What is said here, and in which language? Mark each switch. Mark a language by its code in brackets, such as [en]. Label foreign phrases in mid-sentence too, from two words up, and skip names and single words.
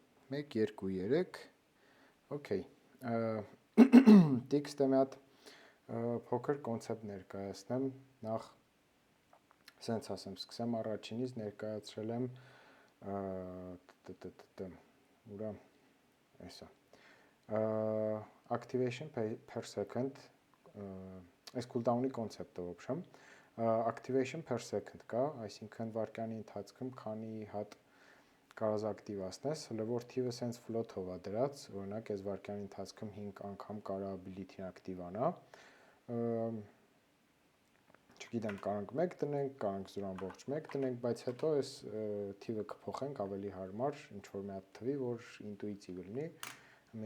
[hy] 1, 2, 3, okay, տիքստը մի հատ փոքր կոնցեպտ ներկայացնեմ, նախ սենց ասեմ, սկսեմ առաջինից ներկայացրել եմ ուրա, այսա, [en] activation per second, [hy] այս cooldown-ի կոնցեպտը ոբշեմ, [en] activation per second [hy] կա, այսինքն վարկյանի ընթացքում քանի հատ կարաս ակտիվացնես, հլը որ թիվը սենց ֆլոթով է դրած, օրինակ այս վարկյանի ընթացքում 5 անգամ կարա ability-ն ակտիվանա, չգիտեմ, կարանք 1 տնենք, կարանք 0.1 տնենք, բայց հետո այս թիվը կփոխենք ավելի հարմար, ինչ-որ մի հատ թվի, որ ինտուիտիվ լինի, մի